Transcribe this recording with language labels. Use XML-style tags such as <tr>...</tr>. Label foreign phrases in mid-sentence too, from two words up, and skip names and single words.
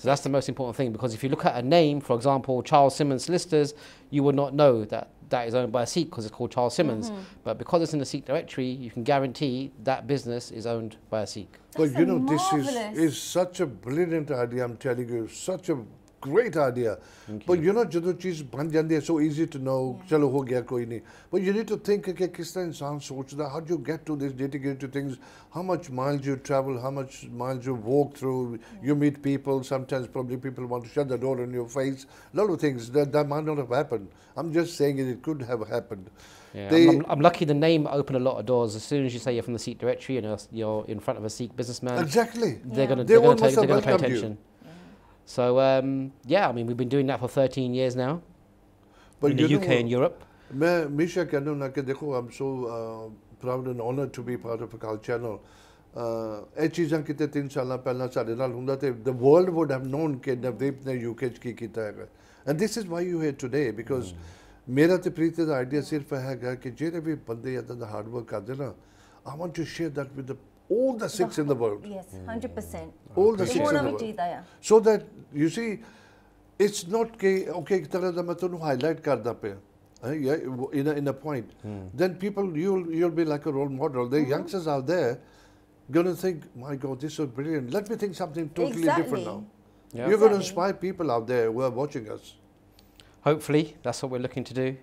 <en>So that's the most important thing, because if you look at a name, for example, Charles Simmons Solicitors, you would not know that that is owned by a Sikh because it's called Charles Simmons. But because it's in the Sikh directory, you can guarantee that business is owned by a Sikh. But you know, this is such a brilliant idea, I'm telling you, such a great idea. But you know,</en> <pa>ਜਦੋਂ ਚੀਜ਼ ਬਣ ਜਾਂਦੀ ਹੈ,</pa> <en>so easy to know,</en> <pa>ਚਲੋ ਹੋ ਗਿਆ ਕੋਈ ਨਹੀਂ.</pa> <en>But you need to think</en> <pa>ਕਿ ਕਿਸ ਤਰ੍ਹਾਂ ਇਨਸਾਨ ਸੋਚਦਾ,</pa> <en>how do you get to this nitty-gritty things, how much miles you travel, how much miles you walk through, you meet people, sometimes probably people want to shut the door in your face, a lot of things that might not have happened. I'm just saying it could have happened. Yeah, I'm lucky the name opened a lot of doors. As soon as you say you're from the Sikh directory and you're in front of a Sikh businessman, exactly, they're going to pay attention. So, yeah, I mean, we've been doing that for 13 years now, but in the UK and Europe. Misha, I'm so proud and honoured to be part of Akaal Channel. The world would have known that Navdeep</en> <pa>ਨੇ UK ਕੀ ਕੀਤਾ ਹੈ.</pa> <en>And this is why you're here today, because</en> <pa>ਮੇਰਾ ਤੇ preeti ਦਾ idea ਸਿਰਫ਼ ਹੈ ਕਿ ਜਿਹੜੇ ਵੀ ਬੰਦੇ ਜ਼ਿਆਦਾ ਦਾ hard work ਕਰਦੇ ਨਾ,</pa> <en>I want to share that with all the Sikhs in the world. Yes, 100%. All the Sikhs in the world. So that, you see, it's not okay,</en> <pa>ਇੱਕ ਤਰ੍ਹਾਂ ਦਾ ਮੈਂ ਤੈਨੂੰ highlight ਕਰਦਾ ਪੈ.</pa> <en>In a point. Then people, you'll be like a role model. The youngsters out there going to think, my God, this is brilliant. Let me think something totally different now. Yeah. You're going to inspire people out there who are watching us. Hopefully, that's what we're looking to do.</en>